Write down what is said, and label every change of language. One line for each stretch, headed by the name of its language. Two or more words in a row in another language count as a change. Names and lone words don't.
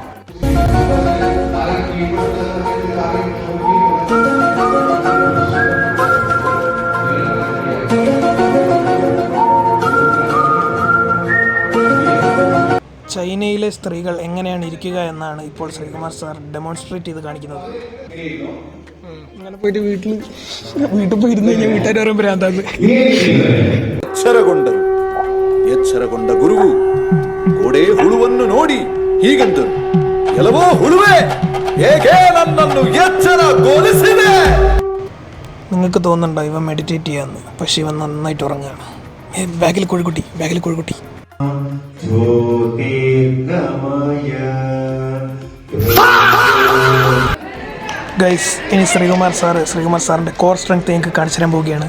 Malayalam: ചൈനയിലെ സ്ത്രീകൾ എങ്ങനെയാണ് ഇരിക്കുക എന്നാണ് ഇപ്പോൾ ശ്രീകുമാർ സാർ ഡെമോൺസ്ട്രേറ്റ് ചെയ്ത് കാണിക്കുന്നത്. അങ്ങനെ പോയിട്ട് വീട്ടിൽ പോയിരുന്നു കഴിഞ്ഞാൽ വീട്ടുകാർ പറയുമ്പോൾ ഭ്രാന്താന്ന്.
Kannada: ಎಚ್ಚರಗೊಂಡ ಗುರುವು ಗೋಡೆ ಹುಳುವನ್ನು ನೋಡಿ ಹೀಗಂದರು, ಎಲ್ಲವೋ ಹುಳುವೆ, ಹೇಗೆ ನನ್ನನ್ನು ಎಚ್ಚರಗೊಳಿಸಿದೆ.
Malayalam: നിങ്ങൾക്ക് തോന്നുന്നുണ്ടോ ഇവൻ മെഡിറ്റേറ്റ് ചെയ്യാന്ന്? പക്ഷെ ഇവൻ നന്നായിട്ട് ഉറങ്ങുകയാണ്. ബാഗിൽ കോഴിക്കുട്ടി. ഗൈസ് ഇനി ശ്രീകുമാർ സാറിന്റെ
English: core strength
Malayalam: എനിക്ക് കാണിച്ചു തരാൻ പോവുകയാണ്.